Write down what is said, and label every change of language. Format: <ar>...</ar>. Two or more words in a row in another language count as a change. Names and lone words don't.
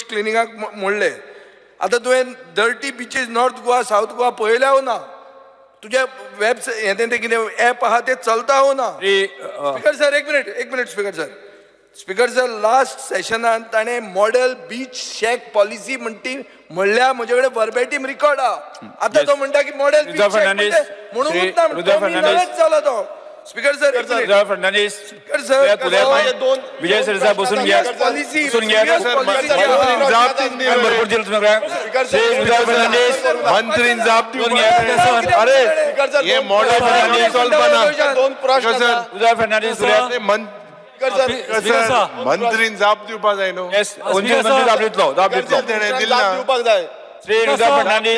<kok>क्लिनिंगाक मोडले आतां तुवें</kok> <en>dirty beaches</en> <kok>नॉर्थ गोवा साऊथ गोवा पळयल्या हो ना तुज्या वेबसायट हें तें कितें एप आहा तें चलता हो ना</kok> <en>Speaker sir</en> <kok>एक मिनिट</kok> <en>Speaker sir last session</en> <kok>ताणें</kok> <en>model beach shack policy</en> <kok>म्हणटी म्हणल्या म्हजे कडेन</kok> <en>verbatim record</en> <kok>आहा आतां तो म्हणटा की</kok> <en>model beach shack</en> <kok>म्हणून चलो तो</kok> <en>Speaker sir</en> <kok>फर्नांडीस</kok> <en>Speaker sir</en> <kok>दोन</kok> <mr>विजय सरसा बसून घ्या पॉलिसी बसून घ्या भरपूर दिलं तुम्हाला</mr> <kok>मंत्रीन जाप दिवपाक जाय.</kok> <en>अरे Speaker sir</en> <kok>हे मॉडेल कल्पना दोन प्रश्न आसा. विजय फर्नांडीस</kok> <en>Speaker sir</en> <kok>मंत्रीन जाप दिवपाक जाय न्हू दाब दितलो तेणें दिला जाप दिवपाक जाय श्री विजय फर्नांडीस</kok>